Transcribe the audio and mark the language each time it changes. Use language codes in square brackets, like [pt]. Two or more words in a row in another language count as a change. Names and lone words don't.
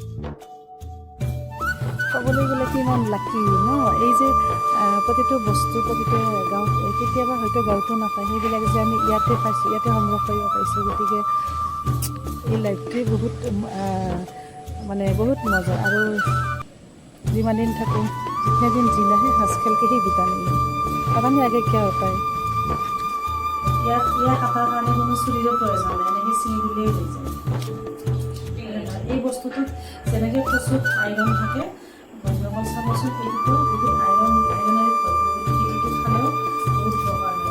[as] ক'বলৈ গ'লে কিমান লাকি ন, এই যে প্ৰতিটো বস্তু প্ৰতিটো গাঁৱত, কেতিয়াবা হয়তো গাঁৱতো নাপায়, সেইবিলাক যে আমি ইয়াতে পাইছোঁ, ইয়াতে সংগ্ৰহ কৰিব পাৰিছোঁ। গতিকে এই লাইফটোৱে বহুত মানে বহুত মজা। আৰু যিমান দিন থাকোঁ, [hi] जितने दिन जीना है हंस खेल के ही बितानी है, पता नहीं आगे क्या होता है। [as] ইয়াৰ কাটাৰ কাৰণে কোনো চুলিৰো প্ৰয়োজন নাই, এনেকৈ চিঙি দিলেই হৈ যায়। এই বস্তুটোত যেনেকৈ কচুত আইৰণ থাকে, বন্ধুসকল চাবচোন, এইটোতো বহুত আইৰণেৰে ভৰপূৰ। গতিকে এইটো খালেও বহুত উপকাৰ হয়।